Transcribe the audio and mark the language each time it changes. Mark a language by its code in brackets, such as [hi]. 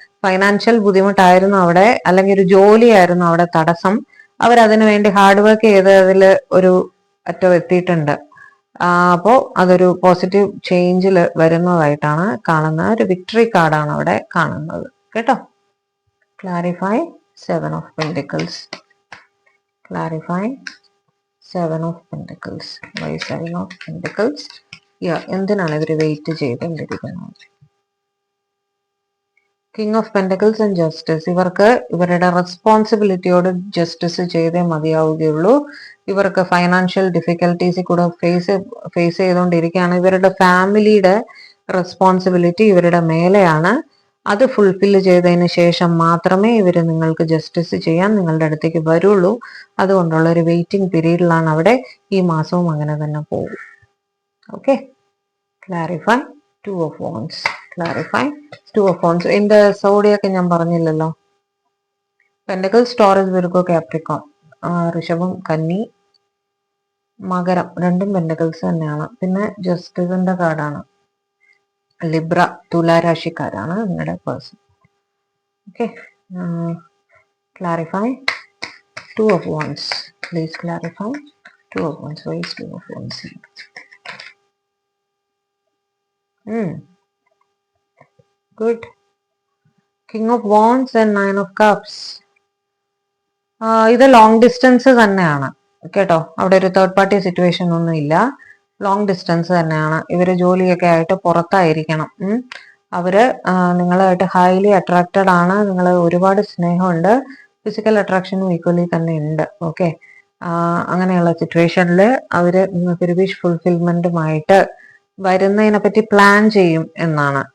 [ml] Financial ബുദ്ധിമുട്ടായിരുന്നു അവിടെ, അല്ലെങ്കിൽ ഒരു ജോലിയായിരുന്നു അവിടെ തടസ്സം. അവരതിനു വേണ്ടി ഹാർഡ് വർക്ക് ചെയ്ത് അതിൽ ഒരു അറ്റം എത്തിയിട്ടുണ്ട്. അപ്പോൾ അതൊരു പോസിറ്റീവ് ചേഞ്ചിൽ വരുന്നതായിട്ടാണ് കാണുന്നത്. ഒരു വിക്ടറി കാർഡാണ് അവിടെ കാണുന്നത് കേട്ടോ. [en] Clarify Seven of Pentacles. Clarify Seven of Pentacles. Why Seven of Pentacles? [ml] എന്തിനാണ് ഇവര് വെയിറ്റ് ചെയ്തുകൊണ്ടിരിക്കുന്നത്? King of pentacles and justice. ഇവർക്ക് ഇവരുടെ റെസ്പോൺസിബിലിറ്റിയോട് ജസ്റ്റിസ് ചെയ്തേ മതിയാവുകയുള്ളൂ. ഇവർക്ക് ഫൈനാൻഷ്യൽ ഡിഫിക്കൽട്ടീസിൽ കൂടെ ഫേസ് ചെയ്തുകൊണ്ടിരിക്കുകയാണ്. ഇവരുടെ ഫാമിലിയുടെ റെസ്പോൺസിബിലിറ്റി ഇവരുടെ മേലെയാണ്. അത് ഫുൾഫില്ല് ചെയ്തതിന് ശേഷം മാത്രമേ ഇവർ നിങ്ങൾക്ക് ജസ്റ്റിസ് ചെയ്യാൻ നിങ്ങളുടെ അടുത്തേക്ക് വരുള്ളൂ. അതുകൊണ്ടുള്ള ഒരു വെയിറ്റിംഗ് പീരീഡിലാണ് അവിടെ. ഈ മാസവും അങ്ങനെ തന്നെ പോകും. [en] Okay, clarify Two of Wands. Clarify Two of Wands. [ml] ഇതിന്റെ സോഡിയൊക്കെ ഞാൻ പറഞ്ഞില്ലല്ലോ. പെന്റക്കിൾസ്, ടോറസ്, വിർഗോ, കാപ്രിക്കോൺ, ഋഷഭം, കന്നി, മകരം. രണ്ടും പെന്റക്കിൾസ് തന്നെയാണ്. പിന്നെ ജസ്റ്റിസിന്റെ കാർഡാണ്. ലിബ്ര, തുലാരാശിക്കാരാണ് നിങ്ങളുടെ person. [en] Okay, clarify Two of Wands. Please clarify Two of Wands. Why is Two of Wands here? Good. King of Wands and Nine of Cups. [ml] ഇത് long distance തന്നെയാണ് കേട്ടോ. അവിടെ ഒരു തേർഡ് പാർട്ടി സിറ്റുവേഷൻ ഒന്നും ഇല്ല. Long distance തന്നെയാണ്. ഇവര് ജോലിയൊക്കെ ആയിട്ട് പുറത്തായിരിക്കണം. അവര് നിങ്ങളായിട്ട് ഹൈലി അട്രാക്റ്റഡ് ആണ്. നിങ്ങൾ ഒരുപാട് സ്നേഹമുണ്ട്. ഫിസിക്കൽ അട്രാക്ഷനും ഈക്വലി തന്നെ ഉണ്ട്. ഓക്കെ, അങ്ങനെയുള്ള സിറ്റുവേഷനിൽ അവര് നിങ്ങൾക്കൊരു വിഷ് ഫുൾഫിൽമെന്റുമായിട്ട് വരുന്നതിനെ പറ്റി പ്ലാൻ ചെയ്യും എന്നാണ്.